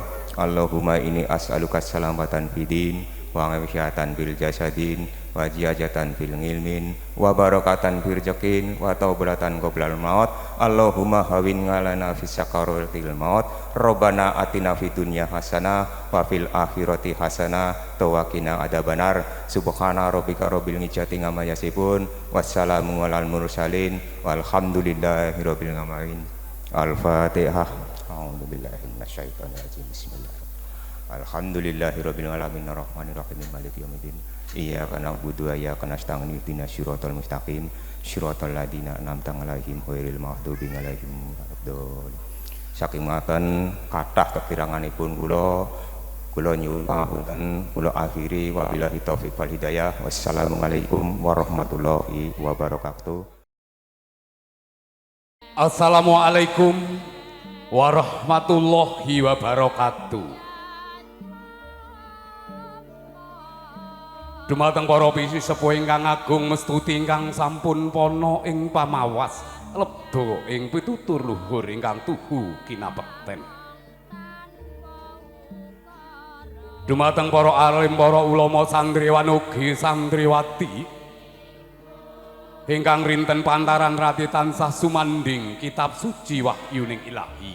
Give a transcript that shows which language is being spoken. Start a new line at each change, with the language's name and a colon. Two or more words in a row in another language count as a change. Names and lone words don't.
Arabic: اللهم إني أسألك سلامة في الدين وعافية بالجسد وزيادة بالعلم وبركة في الرزق وتوبة قبل الموت. اللهم هون علينا في سكرات الموت. ربنا آتنا في الدنيا حسنة وفي الآخرة حسنة وقنا عذاب النار. سبحان ربك رب العزة عما يصفون والسلام على المرسلين والحمد لله رب العالمين. Al-Fatihah. أعوذ بالله من الشيطان الرجيم. Bismillah. الحمد لله رب العالمين الرحمن الرحيم مالك يوم الدين. إياك نعبد وإياك نستعين اهدنا الصراط المستقيم صراط الذين أنعمت عليهم غير المغضوب عليهم ولا الضالين.
Javanese: Saking maten kathah kekiranganipun kula nyuwun pangapunten, kula akhiri
Arabic: وبالله التوفيق والهداية. والسلام عليكم ورحمة الله وبركاته. السلام عليكم ورحمة الله وبركاته.
Javanese: Dumateng para pisi sepuh ingkang agung mestuti ingkang sampun pono ing pamawas lebda ing pitutur luhur ingkang tuhu kinabekten. Dumateng para alim, para ulama, santriwan ugi santriwati ingkang rinten pantaran rati tansah sumanding kitab suci wahyuning ilahi.